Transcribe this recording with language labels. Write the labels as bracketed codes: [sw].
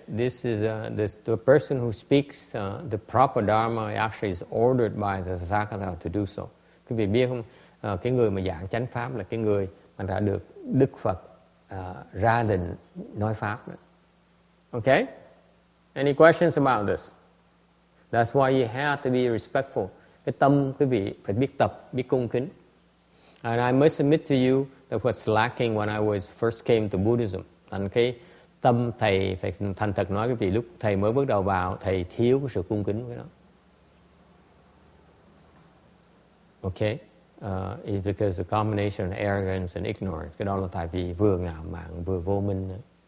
[en] This is the person who speaks the proper Dharma actually is ordered by the Tathagata to do so. [vi] Quý vị biết không? Cái người mà giảng chánh pháp là cái người mà đã được Đức Phật ra lệnh nói pháp. [en] Okay? Any questions about this? That's why you have to be respectful. [vi] Cái tâm quý vị phải biết tập, biết cung kính. [en] And I must admit to you that what's lacking when I first came to Buddhism. [vi] Thành cái tâm thầy phải thành thật nói quý vị, lúc thầy mới bước đầu vào, thầy thiếu cái sự cung kính với nó. [en] Okay? It's because the combination of arrogance and ignorance. [vi] Cái đó là tại vì vừa ngạo mạn vừa vô minh.